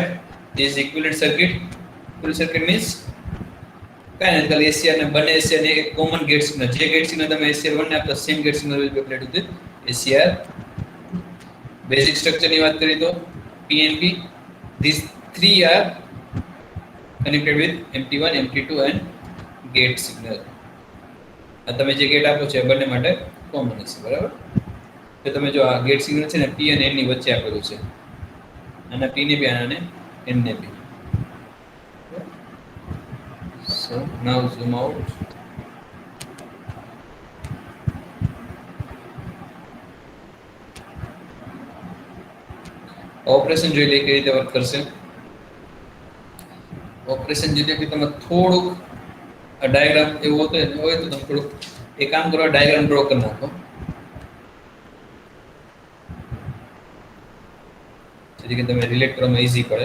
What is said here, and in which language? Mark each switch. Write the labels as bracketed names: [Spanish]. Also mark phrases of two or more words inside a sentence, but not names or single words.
[English] This is equivalent circuit. Equivalent circuit means kind of ACR [Gujarati] ને બંને ACR ને એક [English] common gate signal. જે gate signal [Gujarati] તમે ACR1 ને આપતા [English] same gate signal will be applied to the ACR2. basic structureની [Gujarati] વાત કરીએ તો [English] PNP, these three are connected with MT1, MT2 and gate signal. [Gujarati] આ તમે જે ગેટ આપો છો એ બંને માટે કોમન હશે, બરાબર? તો તમે જો આ [English] gate signal [Gujarati] છે ને P અને N ની વચ્ચે આપેલું છે, આના P ને બી આને N ને બી. [English] So now zoom out. [Gujarati] ઓપરેશન જોઈ લઈએ કેવી રીતે વર્ક કરશે. ઓપરેશન જોઈએ કે તમે થોડુંક ડાયાગ્રામ એવું હોય તો તમે થોડુંક એક કામ કરો, [English] diagram draw [Gujarati] કરી નાખો, જેથી કે તમે રિલેટ કરવામાં ઈઝી પડે.